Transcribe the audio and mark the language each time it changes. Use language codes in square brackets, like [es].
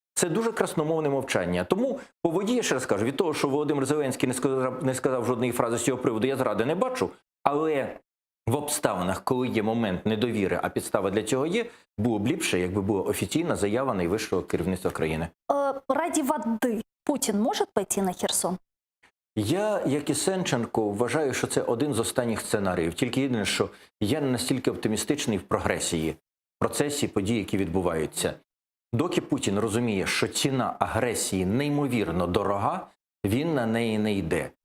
[uk] Це дуже красномовне мовчання. Тому по воді, я ще раз кажу, від того, що Володимир Зеленський не сказав жодної фрази з цього приводу, я зради не бачу. Але в обставинах, коли є момент недовіри, а підстава для цього є, було б ліпше, якби була офіційна заява найвищого керівництва країни. [ru] Ради воды Путин может пойти на Херсон? [uk] Я, як і Сенченко, вважаю, що це один з останніх сценаріїв. Тільки єдине, що я не настільки оптимістичний в прогресії, в процесі подій, які відбуваються. Доки Путін розуміє, що ціна агресії неймовірно дорога, він на неї не йде.